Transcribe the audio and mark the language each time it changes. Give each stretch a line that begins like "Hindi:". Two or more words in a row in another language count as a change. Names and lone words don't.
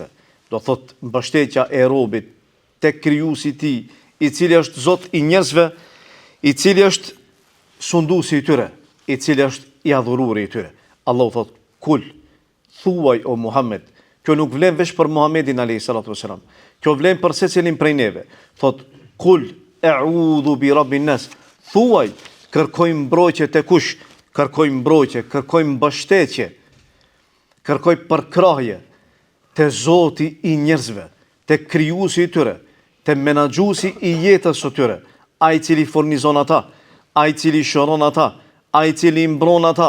Albanian: Do thot mbështetja e robit te krijuesi i tij, i cili është Zot i njerëzve, i cili është sunduesi i tyre, i cili është i adhuruari i tyre. Allahu thot Kul, thuaj o Muhammed. Kjo nuk vlen veç për Muhammedin
Arabic: عليه الصلاة والسلام.
Albanian: Kjo vlen për secilin prej neve. Thot
Arabic: قل أعوذ برب الناس.
Albanian: Thuaj, kërkoj mbrojtje te kush? Kërkoj mbrojtje, kërkoj mbështetje, kërkoj përkrahje te Zoti i njerëzve, te krijuesi i tyre, te menaxhuesi i jetës së tyre, ai i cili furnizon ata, ai i cili shëron ata, ai i cili mbron ata.